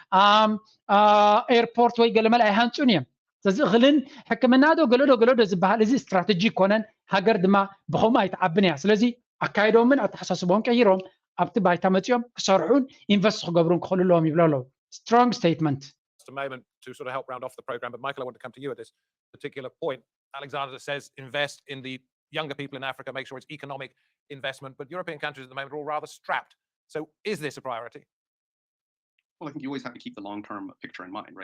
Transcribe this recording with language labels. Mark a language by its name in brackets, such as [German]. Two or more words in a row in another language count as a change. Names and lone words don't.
[Tigrinya] ኤርፖርት ወይ ገለመለ ኣይሃንፁን እዮም ስለዚ እኽልን ሕክምና ዶ ገለዶ ዝበሃል እዚ ስትራቴጂ ኮነን ሃገር ድማ ብኸምኡ ኣይትዓብን እያ ስለዚ ኣካይዶምን ኣተሓሳስቦም ቀይሮም ኣብቲ ባይታ መፅኦም ክሰርሑን ኢንቨስት ክገብሩን ክኽእሉ ኣለዎም ይብሎ ኣለዉ [English] strong statement a moment to sort of help round off the program, but Michael, I want to come to you at this particular point. Alexander says invest in the younger people in Africa, make sure it's economic investment, but European countries at the moment are all rather strapped. So is this a priority? Well, I think you always have to keep the long-term picture in mind, right?